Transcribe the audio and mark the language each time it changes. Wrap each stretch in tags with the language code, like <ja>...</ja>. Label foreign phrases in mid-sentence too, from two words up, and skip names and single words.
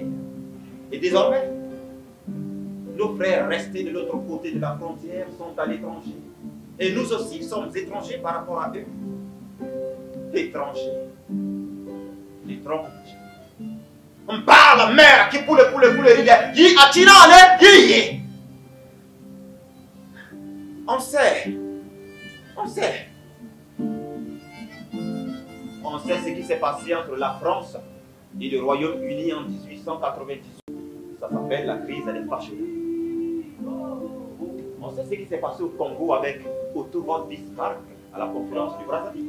<fr>Et désormais, nos frères restés de l'autre côté de la frontière sont à l'étranger. Et nous aussi sommes étrangers par rapport à eux. Étrangers. L'étrange. On parle mère qui poule, rivière. Yi atirane, yi. On sait. On sait. On sait ce qui s'est passé entre la France et le Royaume-Uni en 1898. Ça s'appelle la crise des fâcheux. On sait ce qui s'est passé au Congo avec Otto von Bismarck à la conférence du Brazzaville.</fr>